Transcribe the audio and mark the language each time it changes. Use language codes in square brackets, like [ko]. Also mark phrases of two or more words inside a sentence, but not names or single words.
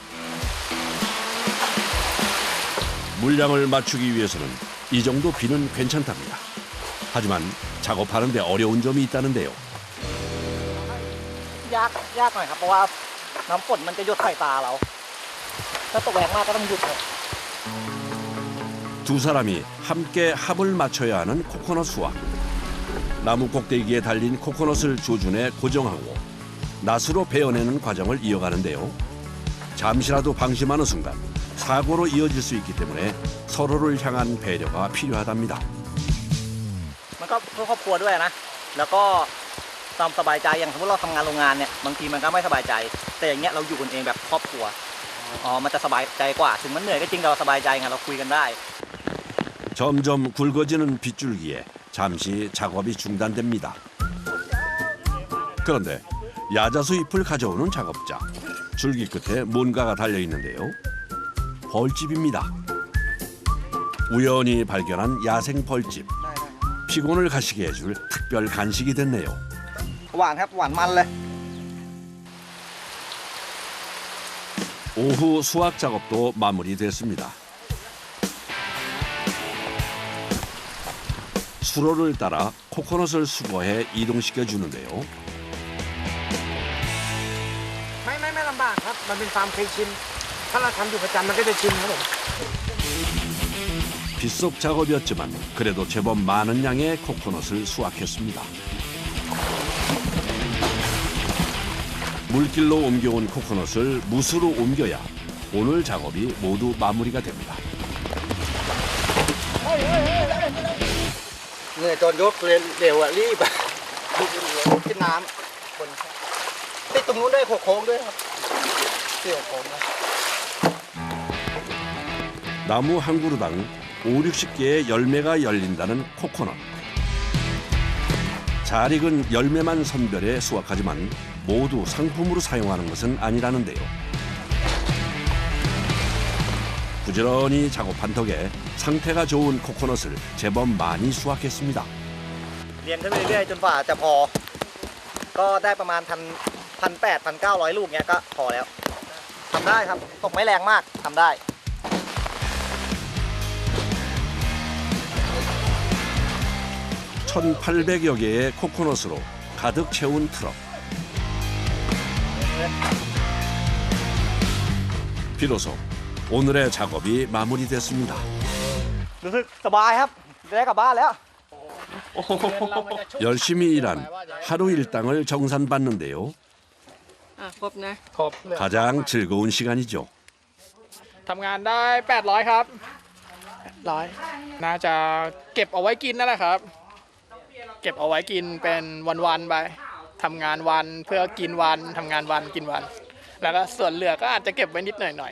[ko] 물량을 맞추기 위해서는 이 정도 비는 괜찮답니다. 하지만 작업하는데 어려운 점이 있다는데요. [th] ยากหน่อยครับเพราะว่าน้ำฝนมันจะหยดใส่ตาเราถ้าตกแรงมากก็ต้องหยุดครับ [ko] 두 사람이 함께 합을 맞춰야 하는 코코넛 수확. 나무 꼭대기에 달린 코코넛을 조준해 고정하고 낫으로 베어내는 과정을 이어가는데요. 잠시라도 방심하는 순간 사고로 이어질 수 있기 때문에 서로를 향한 배려가 필요하답니다. [th] มันก็เพื่อครอบครัวด้วยนะแล้วก็ความสบายใจอย่างสมมติเราทำงานโรงงานเนี่ยบางทีมันก็ไม่สบายใจแต่อย่างเงี้ยเราอยู่กันเองแบบครอบครัว มันจะสบายใจกว่าถึงมันเหนื่อยก็จริงเราสบายใจไงเราคุยกันได้ [ko] 점점 굵어지는 빗줄기에 잠시 작업이 중단됩니다. 그런데 야자수 잎을 가져오는 작업자. 줄기 끝에 뭔가가 달려 있는데요. 벌집입니다. 우연히 발견한 야생 벌집. 피곤을 가시게 해줄 특별 간식이 됐네요. [th] หวานครับหวานมันเลย [ko] 오후 수확 작업도 마무리됐습니다. 수로를 따라 코코넛을 수거해 이동시켜 주는데요. [th] ไม่ลำบากครับมันเป็นความเคยชินถ้าเราทำอยู่ประจำมันก็จะชินครับผม [ko] 빗속 작업이었지만 그래도 제법 많은 양의 코코넛을 수확했습니다. 물길로 옮겨온 코코넛을 무수로 옮겨야 오늘 작업이 모두 마무리가 됩니다. [th] เหนื่อยตอนยกเร็วรีบกินน้ำคนติดตรงนู้นด้วยโค้งด้วยครับเกี่ยวโค้งนะ [ko] 나무 한 그루당 5, 60개의 열매가 열린다는 코코넛. 잘 익은 열매만 선별해 수확하지만 모두 상품으로 사용하는 것은 아니라는데요. 부지런히 작업한 덕에 상태가 좋은 코코넛을 제법 많이 수확했습니다. [th] เรียงขึ้นไปเรื่อยๆจนกว่าจะพอ ก็ได้ประมาณ1,800-1,900 ลูกเนี้ยก็พอแล้วทำได้ครับตกไม่แรงมากทำได้ [ko] 1,800여 개의 코코넛으로 가득 채운 트럭. 비로소 오늘의 작업이 마무리됐습니다. [th] รู้สึกสบายครับได้กลับบ้านแล้ว [ko] 열심히 일한 하루 일당을 정산받는데요. [th] ครบนะ [ko] 가장 즐거운 시간이죠. [th] ทำงานได้800ครับ800น่าจะเก็บเอาไว้กินนั่นแหละครับ เก็บเอาไว้กินเป็นวันๆไปทำงานวันเพื่อกินวันทำงานวันกินวัน แล้วก็ส่วนเหลือก็อาจจะเก็บไว้นิดหน่อย